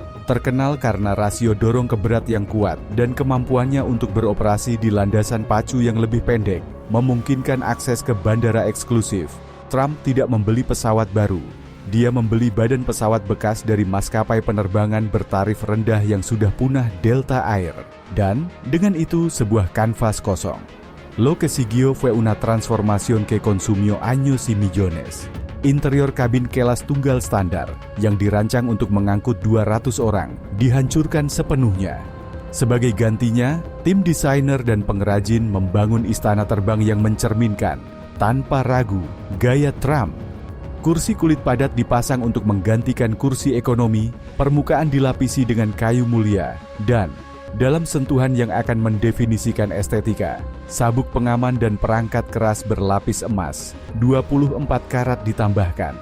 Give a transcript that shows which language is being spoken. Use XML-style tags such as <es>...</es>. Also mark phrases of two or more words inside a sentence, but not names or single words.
<id>Terkenal karena rasio dorong keberat yang kuat dan kemampuannya untuk beroperasi di landasan pacu yang lebih pendek, memungkinkan akses ke bandara eksklusif. Trump tidak membeli pesawat baru. Dia membeli badan pesawat bekas dari maskapai penerbangan bertarif rendah yang sudah punah Delta Air. Dan, dengan itu sebuah kanvas kosong.</id> <es>Lo que siguió fue una transformación que consumió años y millones.</es> <id>Interior kabin kelas tunggal standar, yang dirancang untuk mengangkut 200 orang, dihancurkan sepenuhnya. Sebagai gantinya, tim desainer dan pengrajin membangun istana terbang yang mencerminkan, tanpa ragu, gaya Trump. Kursi kulit padat dipasang untuk menggantikan kursi ekonomi, permukaan dilapisi dengan kayu mulia, dan dalam sentuhan yang akan mendefinisikan estetika, sabuk pengaman dan perangkat keras berlapis emas, 24 karat ditambahkan.</id>